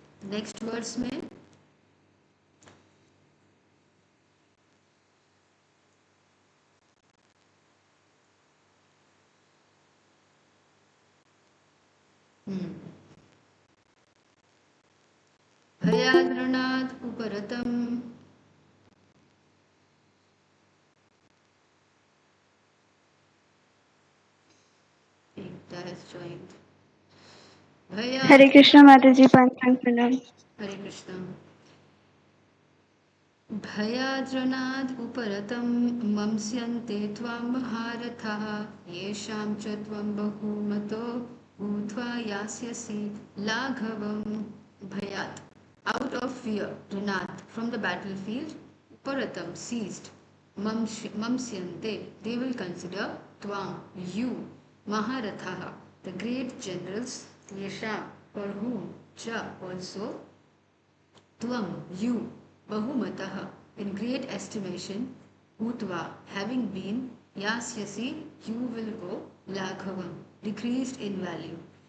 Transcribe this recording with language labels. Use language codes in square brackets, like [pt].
[hi] Next verse में भयाद्रणात् उपरतम् एकता [en] has joined। [hi] हरे कृष्ण माता जी, पंचम प्रणाम। हरे कृष्ण। [sa] भयाद्रणाद् उपरतं मंस्यन्ते त्वां महारथाः येषां च त्वं बहुमतो भूत्वा यास्यसि लाघवम्। [en] भयात्, out of fear, रणात्, from the battlefield, uparatam, seized, mamsyante, they will consider, tvam, you, maharathaः, the great generals, yesham, for whom, cha, also, tvam, you, bahumatah, in great estimation, bhutva, having been, yasyasi, you will go, laghavam, decreased in value.